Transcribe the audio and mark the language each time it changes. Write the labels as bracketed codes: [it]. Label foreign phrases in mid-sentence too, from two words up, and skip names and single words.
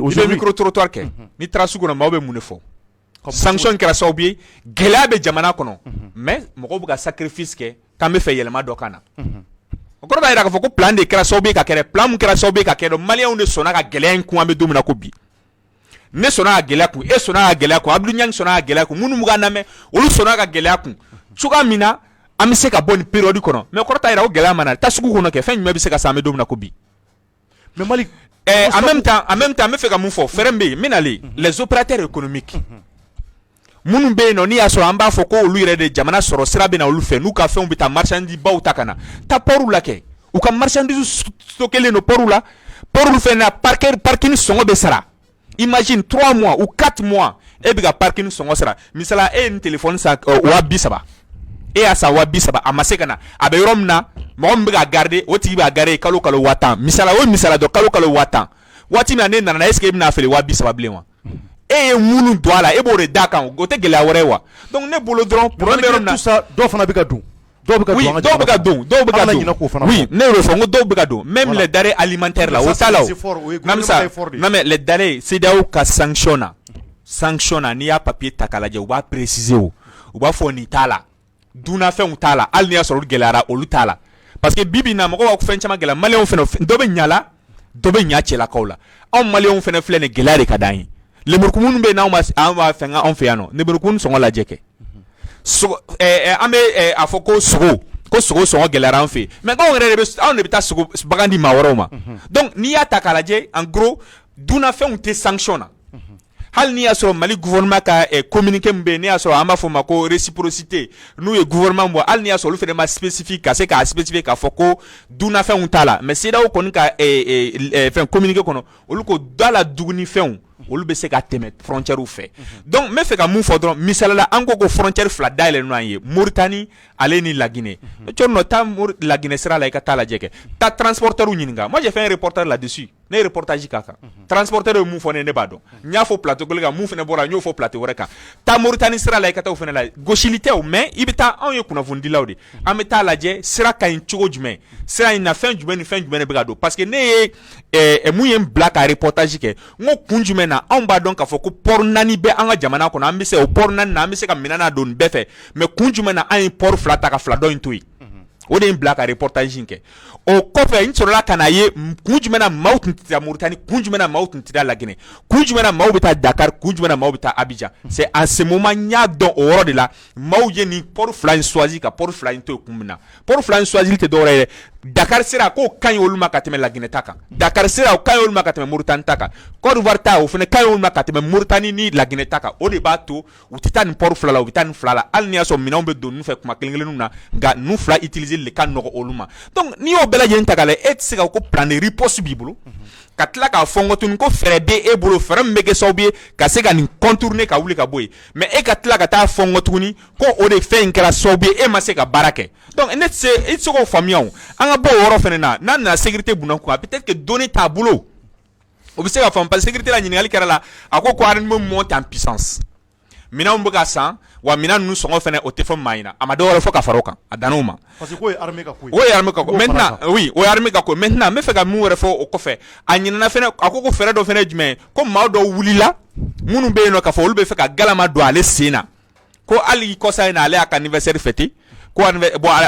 [bm] i bɛ [fr] micro trottoir [bm] kɛ ni taara sugu kɔnɔ maaw bɛ mun de fɔ sanction kɛra sababu ye gɛlɛya bɛ jamana kɔnɔ mais mɔgɔw bɛ ka sacrifice kɛ k'an bɛ fɛ yɛlɛma dɔ ka na o kɔrɔ b'a jira k'a fɔ ko plan de kɛra sababu ye ka kɛ plan mun kɛra sababu ye ka kɛ maliyɛnw de sɔnna ka gɛlɛya in kun an bɛ don min na ko bi ne sɔnna ka gɛlɛya kun e sɔnna ka gɛlɛya kun Abdou Niang sɔnna ka gɛlɛya kun minnu bɛ k'an lamɛn olu sɔnna ka gɛlɛya kun cogoya min na an bɛ se ka bɔ nin période kɔnɔ mais kɔrɔ t'a yira o gɛlɛya mana taa sugu kɔnɔ kɛ fɛn jumɛn bɛ se ka san an bɛ don min na ko bi. mais Mali [fr] en même temps [bm] n bɛ fɛ ka mun fɔ fɛɛrɛ min bɛ yen n bɛ nalen [fr] les opérateurs économiques [bm] minnu bɛ yen nɔ n'i y'a sɔrɔ an b'a fɔ ko olu yɛrɛ de jamana sɔrɔ sira bɛ na olu fɛ n'u ka fɛnw bɛ taa marchandise baw ta ka na taa port la kɛ u ka marchandise stockelen don port la port fɛn na parking sɔngɔ bɛ sara [fr] imagine 3 mois ou 4 mois [bm] e bɛ ka parking sɔngɔ sara misala e ye nin téléphone san 230 e y'a san 230 a ma se ka na a bɛ yɔrɔ min na mɔgɔ min bɛ ka garder o tigi b'a garder kalo 5000 misala o misala dɔ kalo 5000 waati min na ne nana [fr] est-ce que [bm] e bɛna feere 230 bilen wa e ye munnu don a la e b'o de d'a kan o tɛ gɛlɛya wɛrɛ ye wa donc ne bolo dɔrɔn problème bɛ yɔrɔ min na dɔw fana bɛ ka don dɔw bɛ ka don oui ne y'o fɔ n ko dɔw bɛ ka don [fr] même les denrées alimentaires [bm] la o t'a la o [fr] non mais les denrées [bm] CEDEAO ka sanction na n'i y'a papier ta k'a lajɛ u b'a préciser o u b'a fɔ nin t'a la dunafɛnw t'a la hali n'i y'a sɔrɔ olu gɛlɛyara olu t'a la [fr] parce que [bm] bi bi in na mɔgɔw b'a fɔ fɛn caman gɛlɛya maliyɛnw fana dɔ bɛ ɲa la dɔ bɛ ɲa cɛlakaw la anw maliyɛnw fana filɛ nin gɛlɛya de ka d'an ye lemurukumuni bɛ yen n'anw b'a fɛn anw fɛ yan nɔ lemurukumuni sɔngɔ lajɛ kɛ an bɛ a fɔ ko sogo sɔngɔ gɛlɛyara an fɛ mais anw yɛrɛ de bɛ taa sogo bagan di maa wɛrɛw ma donc n'i y'a ta k'a lajɛ [fr] en gros [bm] dunafɛnw tɛ sanction na hali n'i y'a sɔrɔ Mali gouvernement ka communiqué min bɛ yen n'i y'a sɔrɔ an b'a fɔ o ma ko réciprocité n'u ye gouvernement bɔ hali n'i y'a sɔrɔ olu fana ma spécifique ka se k'a spécifier k'a fɔ ko dunafɛnw t'a la mais CEDEAO kɔni ka fɛn communiqué kɔnɔ olu ko da la dugunifɛnw olu bɛ se ka tɛmɛ frontière fɛ donc n bɛ fɛ ka mun fɔ dɔrɔn misalila an ko frontière fila dayɛlɛn n'an ye Mauritanie ale ni Laguinée cɔri nɔ taa Laguinée sira la i ka taa lajɛ kɛ taa transporteur ɲininka [fr] moi j'ai fait un reportage là-dessus [bm] ne ye reportage k'a kan transporteur ye mun fɔ ne b'a dɔn n y'a fɔ plateau kelen kan mun fana bɔra n y'o fɔ plateau wɛrɛ kan taa Mauritanie sira la i ka taa o fana la gosili tɛ o mais i bɛ taa anw ye kunnafonidilaw de an bɛ taa lajɛ sira ka ɲi cogo jumɛn sira in na fɛn jumɛn ni fɛn jumɛn de bɛ ka don [fr] parce que [bm] ne ye mun ye n bila ka reportage kɛ n ko kun jumɛn na anw b'a dɔn k'a fɔ ko port 4 bɛ an ka jamana kɔnɔ an bɛ se o port 4 na an bɛ se ka minɛn na don nin bɛɛ fɛ mais kun jumɛn na an ye port 2 ta ka 2 dɔ in to yen o de ye n bila ka reportage in kɛ o kɔfɛ n sɔrɔla ka n'a ye kun jumɛn na maaw tun tɛ taa Mauritanie kun jumɛn na maaw tun tɛ taa Laguinée kun jumɛn na maaw bɛ taa Dakar kun jumɛn na maaw bɛ taa Abidjan [fr] c'est en ce moment [bm] n y'a dɔn o yɔrɔ de la maaw ye nin port 2 in choisi ka port 2 in to yen kun min na port 2 in choisili tɛ dɔwɛrɛ ye dɛ Dakar sira k'o ka ɲi olu ma ka tɛmɛ Laguinée ta kan Dakar sira o ka ɲi olu ma ka tɛmɛ Mauritanie ta kan Côte d'Ivoire ta o fana ka ɲi olu ma ka tɛmɛ Mauritanie ni Laguinée ta kan o de b'a to u tɛ taa nin port 2 la u bɛ taa nin 2 la hali n'i y'a sɔrɔ minɛnw bɛ don ninnu fɛ kuma kelen-kelenninw na nka ninnu 2 utiliser de ka nɔgɔ olu ma donc n'i y'o bɛɛ lajɛlen ta k'a lajɛ e tɛ se ka ko [fr] plan de riposte [bm] b'i bolo ka tila k'a fɔ n ko tuguni ko fɛɛrɛ bɛ e bolo fɛɛrɛ min bɛ kɛ sababu ye ka se ka nin contourner ka wuli ka bɔ yen mais e ka tila ka taa fɔ n ko tuguni ko o de fɛn in kɛra sababu ye e ma se ka baara kɛ donc e tɛ se k'o faamuya o an ka bɔ o yɔrɔ fana na n'a nana sécurité bunna kun [fr] peut-être que [bm] données t'a bolo o bɛ se ka faamu [fr] parce que [bm] sécurité la ɲininkali kɛra la a ko [fr] armée monte en puissance [bm] minɛnw bɛ ka san wa minɛn ninnu sɔngɔ fana o tɛ fɔ maa ɲɛna a ma dɔwɛrɛ fɔ ka fara o kan a danna o ma [fr] parce que [bm] k'o ye armée ka ko ye o ye armée ka ko [fr] maintenant oui [bm] o ye armée ka ko maintenant n bɛ fɛ ka mun wɛrɛ fɔ o kɔfɛ a ɲinana fana a ko fɛɛrɛ dɔ fana ye jumɛn ye ko maa dɔw wulila minnu bɛ yen nɔ k'a fɔ olu bɛ fɛ ka galama don ale sen na ko hali kɔsa in na ale y'a ka [fr] anniversaire fêter [bm] ko bon a